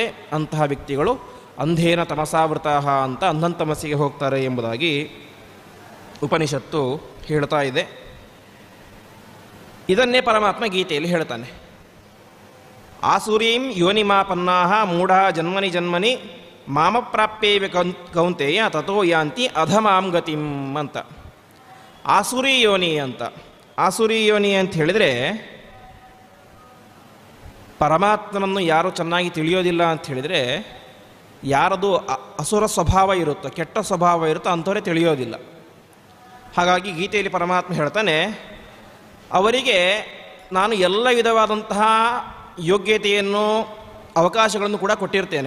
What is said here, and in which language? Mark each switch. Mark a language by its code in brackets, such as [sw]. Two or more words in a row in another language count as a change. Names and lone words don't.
[kn] ಅಂತಹ ವ್ಯಕ್ತಿಗಳು [sa] ಅಂಧೇನ ತಮಸಾವೃತಃ [kn] ಅಂತ ಅಂಧಂತಮಸ್ಸಿಗೆ ಹೋಗ್ತಾರೆ ಎಂಬುದಾಗಿ ಉಪನಿಷತ್ತು ಹೇಳ್ತಾ ಇದೆ. ಇದನ್ನೇ ಪರಮಾತ್ಮ ಗೀತೆಯಲ್ಲಿ ಹೇಳ್ತಾನೆ. [sa] ಆಸುರೀಂ ಯೋನಿಮಾಪನ್ನಾಹ ಮೂಢ ಜನ್ಮನಿ ಜನ್ಮನಿ ಮಾಮ ಪ್ರಾಪ್ಯೇವ ಕೌಂತೆಯ ತಥೋ ಯಾಂತಿ ಅಧಮಾಂ ಗತಿಂ ಅಂತ. ಆಸುರಿ ಯೋನಿ [kn] ಅಂತ. [sa] ಆಸುರಿ ಯೋನಿ [kn] ಅಂತ ಹೇಳಿದರೆ ಪರಮಾತ್ಮನನ್ನು ಯಾರು ಚೆನ್ನಾಗಿ ತಿಳಿಯೋದಿಲ್ಲ ಅಂತ ಹೇಳಿದರೆ, ಯಾರದು ಅಸುರ ಸ್ವಭಾವ ಇರುತ್ತೋ, ಕೆಟ್ಟ ಸ್ವಭಾವ ಇರುತ್ತೋ ಅಂಥವರೇ ತಿಳಿಯೋದಿಲ್ಲ. ಹಾಗಾಗಿ ಗೀತೆಯಲ್ಲಿ ಪರಮಾತ್ಮ ಹೇಳ್ತಾನೆ, ಅವರಿಗೆ ನಾನು ಎಲ್ಲ ವಿಧವಾದಂತಹ ಯೋಗ್ಯತೆಯನ್ನು, ಅವಕಾಶಗಳನ್ನು ಕೂಡ ಕೊಟ್ಟಿರ್ತೇನೆ.